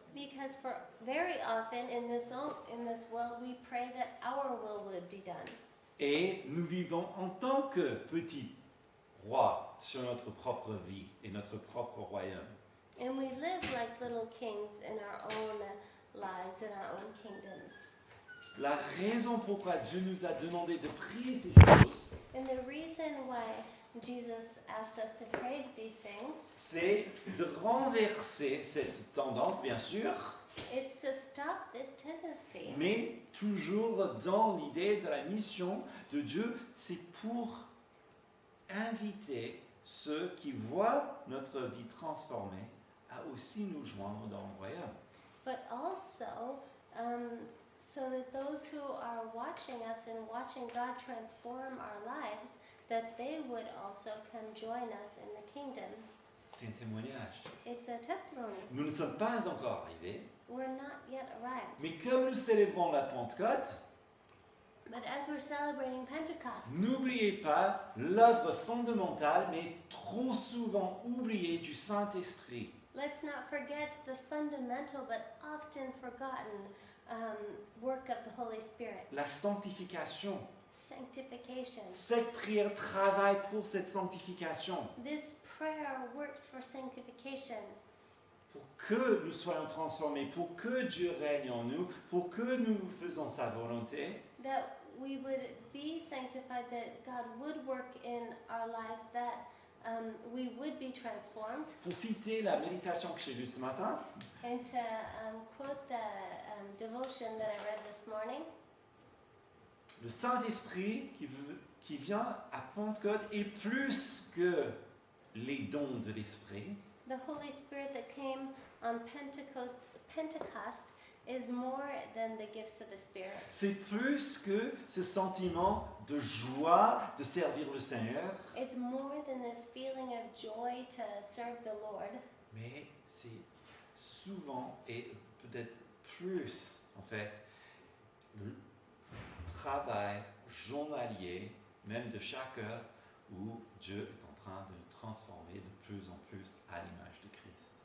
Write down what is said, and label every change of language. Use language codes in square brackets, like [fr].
[en] because for very often in this world we pray that our will would be done. [fr] Et nous vivons en tant que petits rois sur notre propre vie et notre propre royaume. [en] And we live like little kings in our own lives, in our own kingdoms. [fr] La raison pourquoi Dieu nous a demandé de prier ces choses, [en] And the reason why Jesus asked us to pray these things, [fr] c'est de renverser cette tendance, bien sûr, [en] it's to stop this tendency. [fr] mais toujours dans l'idée de la mission de Dieu, c'est pour inviter ceux qui voient notre vie transformée à aussi nous joindre dans le royaume. [en] But also, so that those who are watching us and watching God transform our lives, that they would also come join us in the kingdom. [fr] C'est un témoignage. [en] It's a testimony. [fr] Nous ne sommes pas encore arrivés, [en] We're not yet arrived. [fr] mais comme nous célébrons la Pentecôte, [en] But as we're celebrating Pentecost, [fr] n'oubliez pas l'œuvre fondamentale, mais trop souvent oubliée du Saint-Esprit. [en] let's not forget the fundamental but often forgotten work of the Holy Spirit, [fr] La sanctification. [en] sanctification. [fr] Cette prière travaille pour cette sanctification, [en] This prayer works for sanctification, [fr] pour que nous soyons transformés, pour que Dieu règne en nous, pour que nous faisons sa volonté. [en] that we would be sanctified, that God would work in our lives, that we would be transformed. [fr] Pour citer la méditation que j'ai lue ce matin, [en] And to quote the devotion that I read this morning, [fr] le Saint-Esprit qui vient à Pentecôte est plus que les dons de l'Esprit. [en] the Holy Spirit that came on Pentecost is more than the gifts of the Spirit. [fr] C'est plus que ce sentiment de joie de servir le Seigneur, [en] It's more than this feeling of joy to serve the Lord, [fr] mais c'est souvent et peut-être plus en fait le travail journalier, même de chaque heure, où Dieu est en train de nous transformer de plus en plus à l'image de Christ.